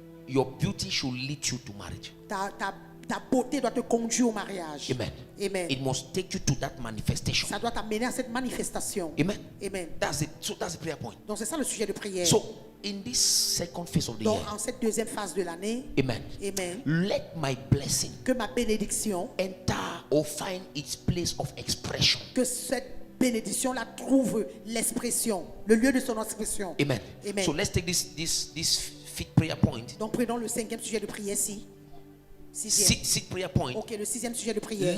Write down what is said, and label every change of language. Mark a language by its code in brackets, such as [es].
[en] Your beauty should lead you to marriage. [fr] Ta beauté doit te conduire au mariage. [en] Amen. [fr] Amen. [en] It must take you to that manifestation. [fr] Ça doit t'amener à cette manifestation. [en] Amen. [fr] Amen. [en] That's it. So that's the prayer point. [fr] Donc c'est ça le sujet de prière. [en] So in this second phase of the [fr] Donc [en] year, [fr] en cette deuxième phase de l'année, [en] amen. [fr] Amen, [en] Let my blessing [fr] que ma bénédiction, [en] enter or find its place of expression. [fr] que cette bénédiction-là trouve l'expression, le lieu de son expression. [en] Amen. [fr] Amen. [en] So let's take this fifth prayer point. [fr] Donc prenons le cinquième sujet de prière ici. Sixième. [en] Sixth prayer point. [fr] Ok, le sixième sujet de prière.